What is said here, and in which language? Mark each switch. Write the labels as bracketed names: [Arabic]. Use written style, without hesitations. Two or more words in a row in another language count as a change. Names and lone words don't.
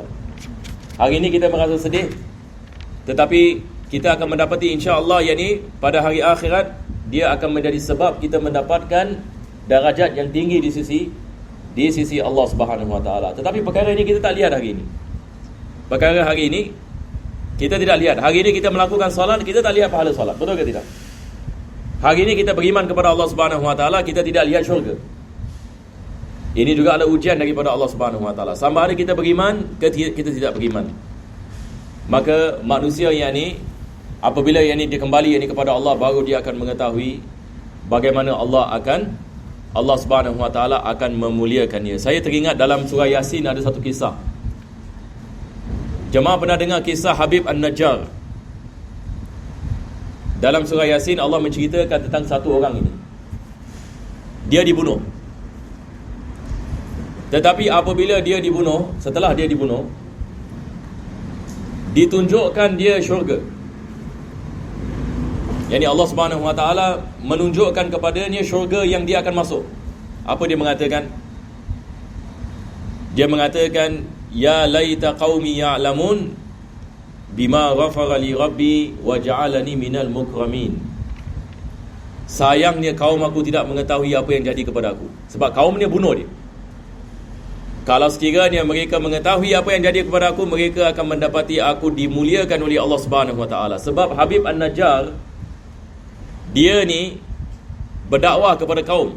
[Malay] Hari ini kita merasa sedih, tetapi kita akan mendapati insya-Allah yakni pada hari akhirat dia akan menjadi sebab kita mendapatkan darajat yang tinggi di sisi Allah [Arabic] سبحانه وتعالى. [Malay] Tetapi perkara ini kita tak lihat hari ini. Perkara hari ini kita tidak lihat. Hari ini kita melakukan solat, kita tak lihat pahala solat. Betul ke tidak? Hari ini kita beriman kepada Allah [Arabic] سبحانه وتعالى, [Malay] kita tidak lihat syurga. Ini juga adalah ujian daripada Allah [Arabic] سبحانه وتعالى. [Malay] Sama ada kita beriman ke kita tidak beriman. Maka manusia yang ini, apabila yang ini dia kembali yang ini kepada Allah, baru dia akan mengetahui bagaimana Allah [Arabic] سبحانه وتعالى [Malay] akan memuliakannya. Saya teringat dalam surah Yasin ada satu kisah. Jemaah pernah dengar kisah Habib An-Najjar? Dalam surah Yasin Allah menceritakan tentang satu orang ini. Dia dibunuh. Tetapi apabila dia dibunuh, setelah dia dibunuh, ditunjukkan dia syurga. Yani Allah [Arabic] سبحانه وتعالى [Malay] menunjukkan kepadanya syurga yang dia akan masuk. Apa dia mengatakan? Dia mengatakan, [Arabic] يا ليت قومي يعلمون بما غفر لي ربي وجعلني من المكرمين. [Malay] Sayangnya kaum aku tidak mengetahui apa yang jadi kepada aku, sebab kaum ni bunuh dia. Kalau sekiranya mereka mengetahui apa yang jadi kepada aku, mereka akan mendapati aku dimuliakan oleh Allah [Arabic] سبحانه وتعالى. [Malay] Sebab Habib An-Najjar, dia ni berdakwah kepada kaum.